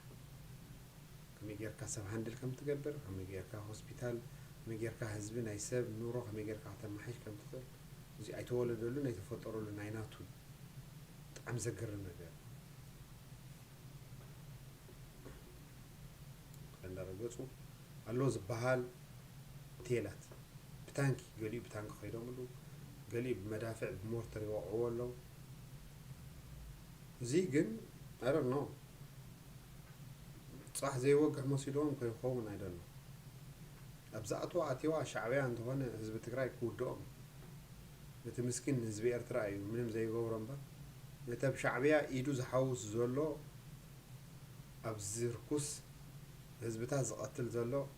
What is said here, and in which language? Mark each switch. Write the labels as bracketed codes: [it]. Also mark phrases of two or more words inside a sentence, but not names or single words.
[ti] ከመይ ጌርካ ሰብ ሃንድል ከም ትገብር ከመይ ጌርካ ሆስፒታል ከመይ ጌርካ ህዝቢ ናይ ሰብ ኑሮ ከመይ ጌርካ ከተማሓሽ ከም ትኽእል እዚ ኣይተወለደሉን ኣይተፈጠረሉን ናይ ናቱ ብጣዕሚ ዘገርም ነገር እንዳረገፁ ኣሎ ዝበሃል ሆቴላት ብታንኪ ገሊኡ ብታንኪ ኸይዶምሉ ገሊኡ ብመዳፍዕ ብሞርተር ይወቅዕዎ ኣለዉ እዚ ግን [en] I don't know [ti] صح ዘይወግሕ መሲሎም ከይኸውን [en] I don't know [ti] ኣብዛእትዋ ኣትዋ ሻዕብያ እንትኾነ ህዝቢ ትግራይ ክውድኦም ነቲ ምስኪን ህዝቢ ኤርትራ እዩ ምንም ዘይገብሮ እምበር ነቲ ኣብ ሻዕብያ ኢዱ ዝሓውስ ዘሎ ኣብዚ ርኩስ ህዝብታት ዝቐትል ዘሎ